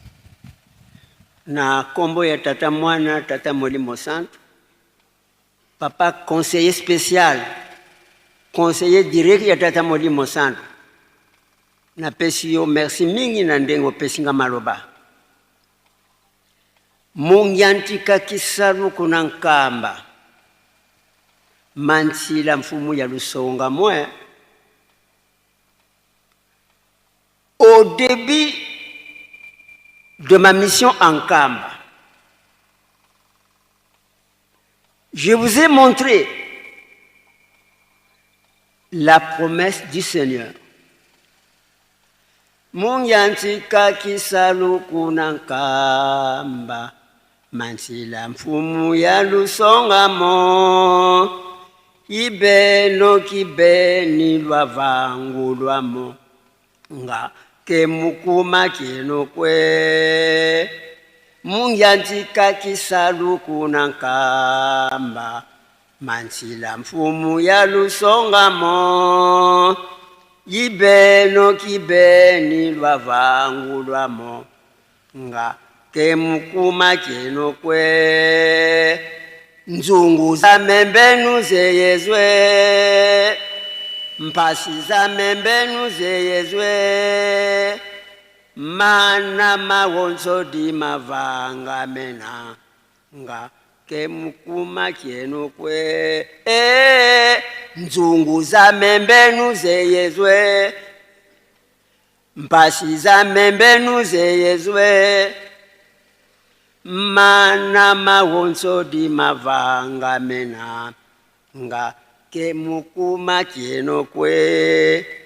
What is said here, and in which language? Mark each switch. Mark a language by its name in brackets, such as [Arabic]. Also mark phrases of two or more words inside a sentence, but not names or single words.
[Lingala] Na kombo ya tata mwana tata Molimo Santu, papa [French] conseiller spécial, conseiller direct [Lingala] ya tata Molimo Santu, na pesi yo merci mingi na ndengo pesinga maloba. [Kongo] Mungiantika kisalu kuna nkamba mansila mfumu ya Lusonga mwe. [French] Au début de ma mission en Kamba, je vous ai montré la promesse du Seigneur. [Kongo] Munyantika kisalu kuna nkamba mansila mfumu ya Lusonga mo, ibeno kibeni lwa vangu lwamo nga kemukuma kino kwe. Munyantika kisalu kuna nkamba mansila mfumu ya Lusonga mo, ibeno kibeni lwa vangu lwamo nga kemukuma kino kwe. Nzungu za membenu zeyezwe, mpasi za membenu zeyezwe, mana mawonso di mavanga mena nga kemukuma kino kwe. Nzungu za membenu zeyezwe, mpasi za membenu zeyezwe, mana mawonso di mavanga mena nga kemukuma kino kwe.